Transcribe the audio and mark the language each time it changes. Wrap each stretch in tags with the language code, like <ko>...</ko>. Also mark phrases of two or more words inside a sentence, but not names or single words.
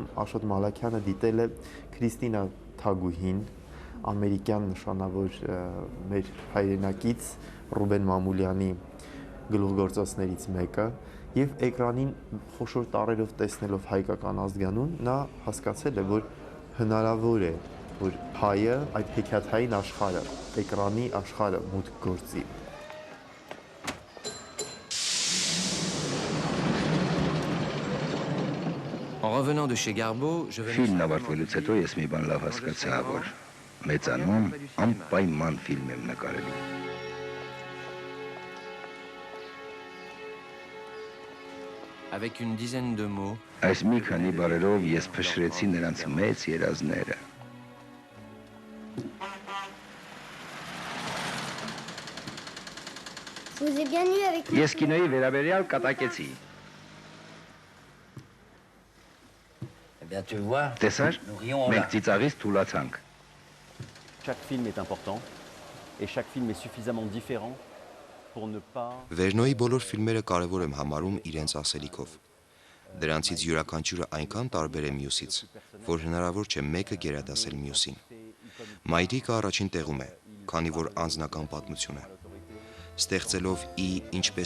<hy>Աշոտ Մալաքյանը դիտել է Քրիստինա Թագուհին, ամերիկյան նշանավոր մեր հայրենակից Ռուբեն Մամուլյանի գլուխգործոցներից մեկը եւ էկրանին խոշոր տարերով տեսնելով հայկական ազգանուն նա հասկացել է, որ հնարավոր է, որ հայը այդ հեքիաթային աշխարհը, էկրանի աշխարհը մուտք գործի։</hy> <fr>En revenant de chez Garbeau, je venais...</fr> <hy>Ֆիլմն ավարտվելուց հետո ես մի բան լավ հասկացա, որ մեծանում անպայման ֆիլմ եմ նկարելու։</hy> <fr>Avec une dizaine de mots,</fr> <hy>Այս մի քանի բառերով ես փշրեցի նրանց մեծ երազները։</hy> <fr>Vous êtes bien eu avec moi.</fr> <hy>Ես կինոյի վերաբերյալ կատակեցի։ Տեսար, մենք ծիծաղից թուլացանք։</hy> <fr>chaque film est important et chaque film est suffisamment différent pour ne pas...</fr> <hy>Վերնոյի բոլոր ֆիլմերը կարևոր եմ համարում իրենց ասելիքով։ Դրանցից յուրաքանչյուրը այնքան տարբեր է մյուսից, որ հնարավոր չէ մեկը գերադասել մյուսին։ Մայրիկը առաջին տեղում է, քանի որ անձնական պատմություն է։ Ստեղծելով ինչպես</hy>